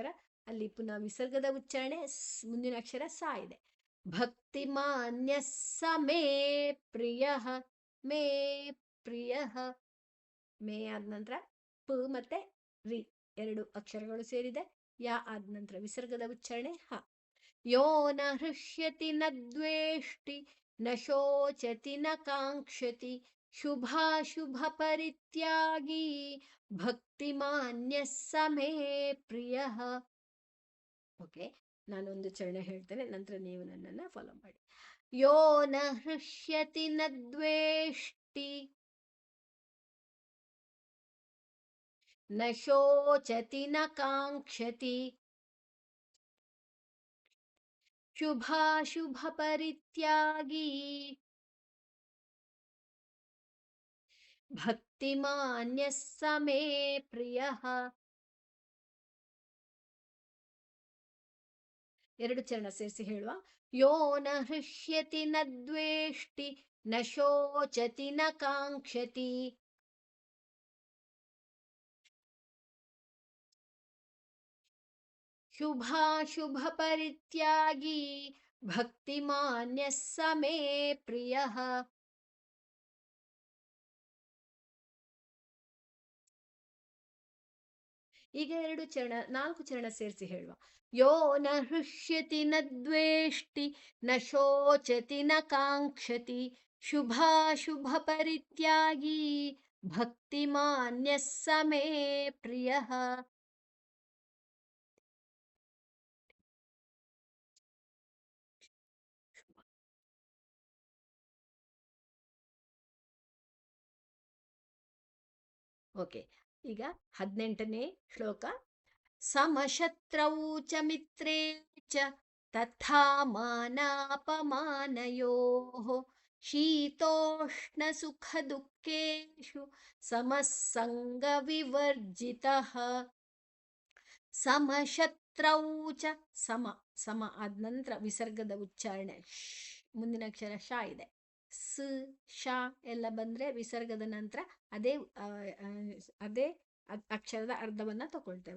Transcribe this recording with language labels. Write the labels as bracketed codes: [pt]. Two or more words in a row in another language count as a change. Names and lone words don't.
[kn] ಅಲ್ಲಿ ಪುನಃ ವಿಸರ್ಗದ ಉಚ್ಚಾರಣೆ. ಮುಂದಿನ ಅಕ್ಷರ ಸ ಇದೆ. [sa] ಭಕ್ತಿಮಾನ್ಯ ಸಮೇ ಪ್ರಿಯ. ಮೇ ಪ್ರಿಯ. [kn] ಮೇ ಆದ ನಂತರ ಪ ಮತ್ತೆ ರಿ ಎರಡು ಅಕ್ಷರಗಳು ಸೇರಿದೆ. ಯಾ ಆದ ನಂತರ ವಿಸರ್ಗದ ಉಚ್ಚಾರಣೆ ಹ. [sa] ಯೋ ನ ಹೃಷ್ಯತಿ ನ ದ್ವೇಷ್ಟಿ ನ ಶೋಚತಿ ನ ಕಾಂಕ್ಷತಿ ಶುಭಾಶುಭ ಪರಿತ್ಯಾಗಿ ಭಕ್ತಿಮಾನ್ಯ ಸಮೇ ಪ್ರಿಯ. [kn] ಓಕೆ, ನಾನೊಂದು ಚರಣ ಹೇಳ್ತೇನೆ, ನಂತರ ನೀವು ನನ್ನನ್ನು ಫಾಲೋ ಮಾಡಿ. [sa] ಯೋ ನ ಹೃಷ್ಯತಿ ನ ದ್ವೇಷ್ಟಿ ನ ಶೋಚತಿ ನ ಕಾಂಕ್ಷತಿ ಶುಭಾಶುಭ ಪರಿತ್ಯಾಗಿ ಭಕ್ತಿಮಾನ್ಯ ಸಮೇ ಪ್ರಿಯ. [kn] ಎರಡು ಚರಣ ಸೇರಿಸಿ ಹೇಳುವ. [sa] ಯೋ ನ ಹೃಷ್ಯತಿ ನ ದ್ವೇಷ್ಟಿ ನ ಶೋಚತಿ ನ ಕಾಂಕ್ಷತಿ ಶುಭಾಶುಭ ಪರಿತ್ಯಾಗಿ ಭಕ್ತಿಮಾನ್ಯ ಸಮೇ ಪ್ರಿಯ. [kn] ಈಗ ಎರಡು ಚರಣ, ನಾಲ್ಕು ಚರಣ ಸೇರಿಸಿ ಹೇಳುವ. [sa] ಯೋ ನ ಹೃಷ್ಯತಿ ನ ದ್ವೇಷ್ಟಿ ನ ಶೋಚತಿ ನ ಕಾಂಕ್ಷತಿ ಶುಭಾಶುಭ ಪರಿತ್ಯಾಗಿ ಭಕ್ತಿಮಾನ್ಯ ಸಮೇ ಪ್ರಿಯ. [kn] ಓಕೆ, ಈಗ 18ನೇ ಶ್ಲೋಕ. [sa] ಸಮಶತ್ರೌ ಚ ಮಿತ್ರೇ ಚ ತಥಾ ಮಾನಾಪಮಾನಯೋಃ ಶೀತೋಷ್ಣ ಸುಖ ದುಃಖೇಷು ಸಮಸ್ಸಂಗ ವಿವರ್ಜಿತಃ. ಸಮಶತ್ರೌ ಚ [kn] ಸಮ ಸಮ ಆದ ನಂತರ ವಿಸರ್ಗದ ಉಚ್ಚಾರಣೆ ಮುಂದಿನ ಅಕ್ಷರ ಶ ಇದೆ. ಸ ಶ ಎಲ್ಲ ಬಂದ್ರೆ ವಿಸರ್ಗದ ನಂತರ ಅದೇ ಅದೇ ಅಕ್ಷರದ ಅರ್ಧವನ್ನ ತಗೊಳ್ತೇವೆ.